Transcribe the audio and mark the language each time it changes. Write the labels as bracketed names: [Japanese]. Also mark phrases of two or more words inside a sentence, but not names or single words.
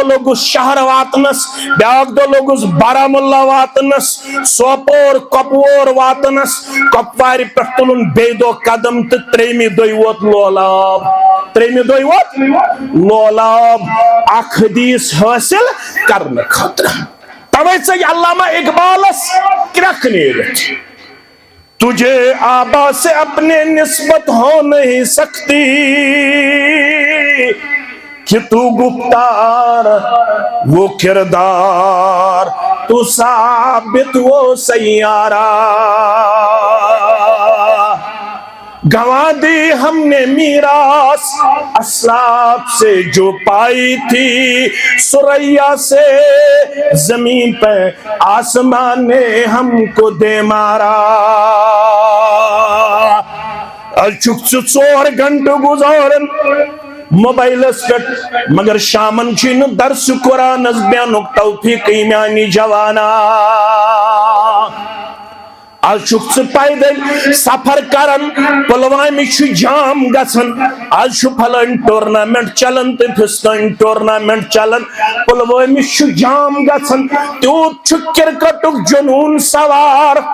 [Kashmiri] لوٚگُس شہر واتنس بیاکھ دۄہ لوٚگُس بارہمولہ واتنس سوپور کۄپوور واتنس کۄپوارِ پٮ۪ٹھ تُلُن بیٚیہِ دۄہ قدم تہٕ 3مہِ دۄہہِ ووت لولاب 3مہِ دۄہہِ ووت لولاب اکھ حدیث حٲصِل کرنہٕ خٲطرٕ توے ژٔج علامہ اقبالس کرٛکھ نیرِتھ [Urdu] تجھے آبا سے اپنے نسبت ہو نہیں سکتی کہ تو گفتار وہ کردار تو ثابت وہ سیارہ گنوا دی ہم نے میراث اسلاف سے جو پائی تھی سریا سے زمین پہ آسمان نے ہم کو دے مارا [Kashmiri] چھک 4 گھنٹے گزارن موبائلس پہ مگر شامن چھن درس قرآن بیانک توفیق میانی جوانا آج چھُ پیدل سفر کرن پلوامہ چھُ جام گژھن آج چھُ پھلٲنۍ ٹورنامنٹ چلان تہٕ فِستٲنۍ ٹورنامنٹ چلان پلوامہ چھُ جام گژھن تیوٗت چھُ کرکٹُک جنوٗن سوار